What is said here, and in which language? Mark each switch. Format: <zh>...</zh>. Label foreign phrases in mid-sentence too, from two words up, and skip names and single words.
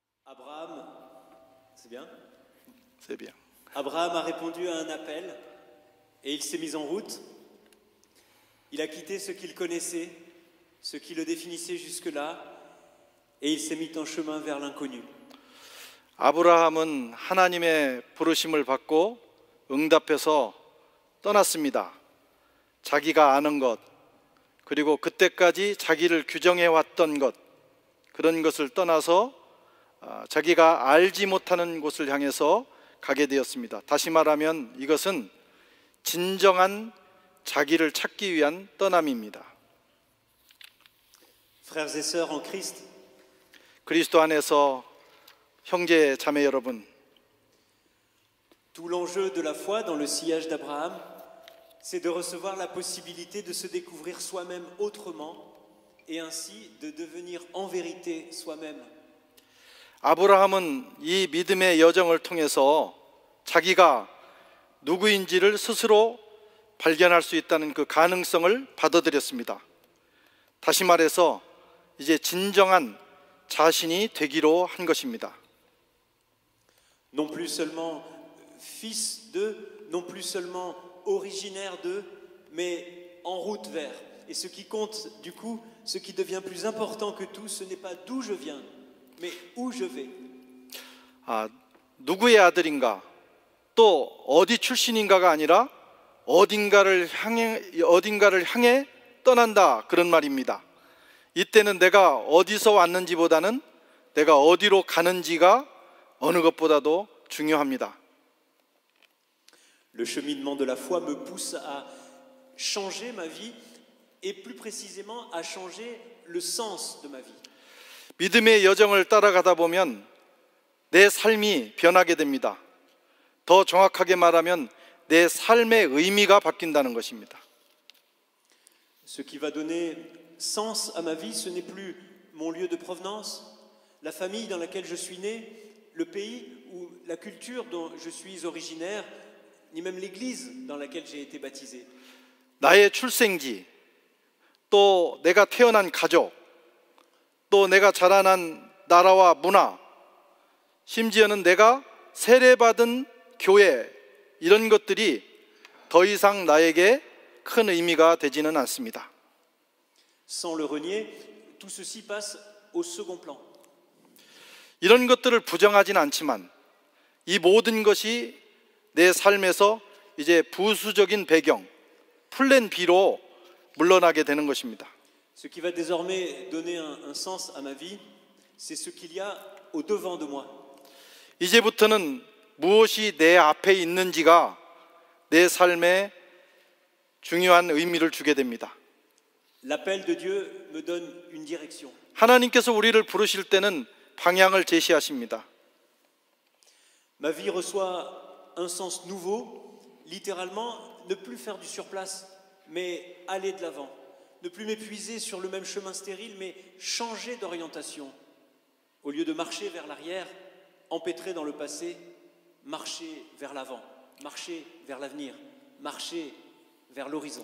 <fr>Abraham, c'est bien? C'est bien. Abraham a répondu à un appel et il s'est mis en route. Il a quitté ce qu'il connaissait, ce qui le définissait jusque-là, et il s'est mis en chemin vers l'inconnu.</fr> <ko>아브라함은 하나님의 부르심을 받고 응답해서 떠났습니다. 자기가 아는 것, 그리고 그때까지 자기를 규정해 왔던 것, 그런 것을 떠나서 자기가 알지 못하는 곳을 향해서 가게 되었습니다. 다시 말하면 이것은 진정한 자기를 찾기 위한 떠남입니다.</ko> <fr>Frères et sœurs en Christ,</fr> <ko>그리스도 안에서 형제 자매 여러분,</ko> <fr>tout l'enjeu de la foi dans le sillage d'Abraham, c'est de recevoir la possibilité de se découvrir soi-même autrement et ainsi de devenir en vérité soi-même.</fr> <ko>아브라함은 이 믿음의 여정을 통해서 자기가 누구인지를 스스로 발견할 수 있다는 그 가능성을 받아들였습니다. 다시 말해서 이제 진정한 자신이 되기로 한 것입니다.</ko> <fr>Non plus seulement fils de, non plus seulement originaire de, mais en route vers. Et ce qui compte, du coup, ce qui devient plus important que tout, ce n'est pas d'où je viens, mais où je vais.</fr> <ko>누구의 아들인가, 또 어디 출신인가가 아니라 어딘가를 향해 떠난다, 그런 말입니다. 이때는 내가 어디서 왔는지보다는 내가 어디로 가는지가 어느 것보다도 중요합니다.</ko> <fr>Le cheminement de la foi me pousse à changer ma vie et plus précisément à changer le sens de ma vie.</fr> <ko>믿음의 여정을 따라가다 보면 내 삶이 변하게 됩니다. 더 정확하게 말하면 내 삶의 의미가 바뀐다는 것입니다.</ko> <fr>Ce qui va donner sens à ma vie, ce n'est plus mon lieu de provenance, la famille dans laquelle je suis né, le pays ou la culture dont je suis originaire, ni même l'église dans laquelle j'ai été baptisé.</fr> <ko>나의 출생지, 또 내가 태어난 가족, 또 내가 자라난 나라와 문화, 심지어는 내가 세례받은 교회, 이런 것들이 더 이상 나에게 큰 의미가 되지는 않습니다.</ko> <fr>Sans le renier, tout ceci passe au second plan.</fr> <ko>이런 것들을 부정하진 않지만 이 모든 것이 내 삶에서 이제 부수적인 배경, 플랜 B로 물러나게 되는 것입니다.</ko> <fr>Ce qui va désormais donner un sens à ma vie, c'est ce qu'il y a au devant de moi.</fr> <ko>이제부터는 무엇이 내 앞에 있는지가 내 삶에 중요한 의미를 주게 됩니다.</ko> <fr>L'appel de Dieu me donne une direction.</fr> <ko>하나님께서 우리를 부르실 때는 방향을 제시하십니다.</ko> <fr>Ma vie reçoit un sens nouveau, littéralement, ne plus faire du surplace, mais aller de l'avant. Ne plus m'épuiser sur le même chemin stérile, mais changer d'orientation. Au lieu de marcher vers l'arrière, empêtrer dans le passé, marcher vers l'avant, marcher vers l'avenir, marcher vers l'horizon.</fr>